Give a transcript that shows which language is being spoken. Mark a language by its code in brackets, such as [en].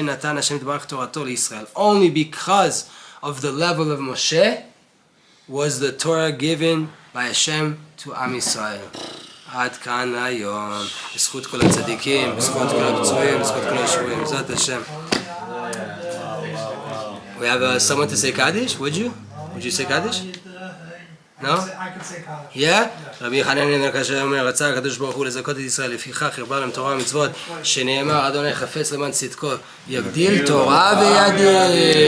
[en] Only because of the level of Moshe was the Torah given by Hashem to Am Yisrael. [he] עד כאן היום, בזכות כל הצדיקים, בזכות כל הפצועים, בזכות כל השבויים, בעזרת השם. [en] We have someone to say Kaddish, would you? Would you say Kaddish? No? I could say Kaddish. Yeah? [he] רבי חנניה כאשר אומר, רצה הקדוש ברוך הוא לזכות את ישראל, לפיכך הרבה להם תורה ומצוות, שנאמר, אדוני חפץ למען צדקו, יגדיל תורה וידיר.